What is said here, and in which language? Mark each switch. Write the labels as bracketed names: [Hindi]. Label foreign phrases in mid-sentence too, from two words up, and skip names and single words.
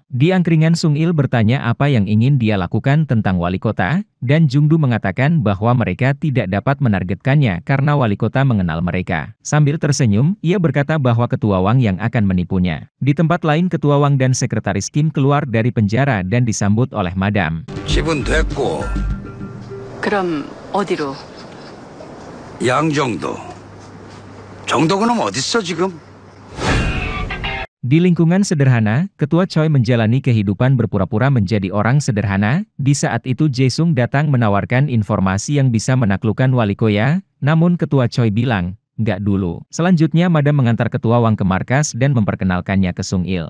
[Indonesian] Di angkringan Sung Il bertanya apa yang ingin dia lakukan tentang wali kota, dan Jungdu mengatakan bahwa mereka tidak dapat menargetkannya karena wali kota mengenal mereka. Sambil tersenyum, ia berkata bahwa ketua Wang yang akan menipunya. Di tempat lain ketua Wang dan sekretaris Kim keluar dari penjara dan disambut oleh Madam. [Korean] 집은 됐고 그럼 어디로? 양정도 정도 그놈 어딨어 지금? [Indonesian] Di lingkungan sederhana, ketua Choi menjalani kehidupan berpura-pura menjadi orang sederhana. Di saat itu Jae-sung datang menawarkan informasi yang bisa menaklukkan wali kota, namun ketua Choi bilang, "Nggak dulu." Selanjutnya Madam mengantar ketua Wang ke markas dan memperkenalkannya ke Sung Il.